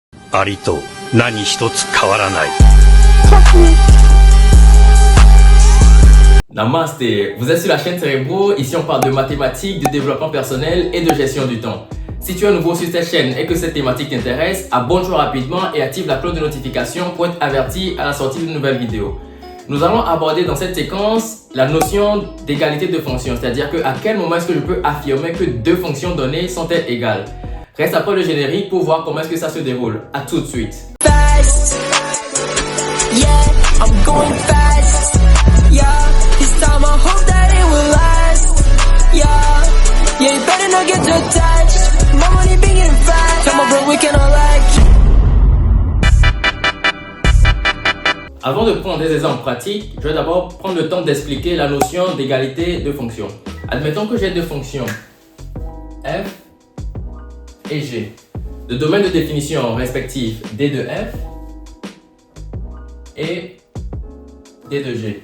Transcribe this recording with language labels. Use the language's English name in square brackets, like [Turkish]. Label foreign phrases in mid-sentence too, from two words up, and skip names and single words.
[Japanese] アリと何一つ変わらない。 [French] Namasté, vous êtes sur la chaîne Cerebro, ici on parle de mathématiques, de développement personnel et de gestion du temps. Si tu es nouveau sur cette chaîne et que cette thématique t'intéresse, abonne-toi rapidement et active la cloche de notification pour être averti à la sortie d'une nouvelle vidéo. Nous allons aborder dans cette séquence la notion d'égalité de fonctions, c'est-à-dire que à quel moment est-ce que je peux affirmer que deux fonctions données sont-elles égales. Reste après le générique pour voir comment est-ce que ça se déroule. À tout de suite. [English] Fast, yeah, I'm going fast, yeah. This time I hope that it will last, yeah. Yeah, you better not get too attached. My money big and fast. Tell my bro we can all like. [French] Avant de prendre des exemples pratiques, je vais d'abord prendre le temps d'expliquer la notion d'égalité de fonctions. Admettons que j'ai deux fonctions, f et g. Le domaine de définition respectif d de f et d de g.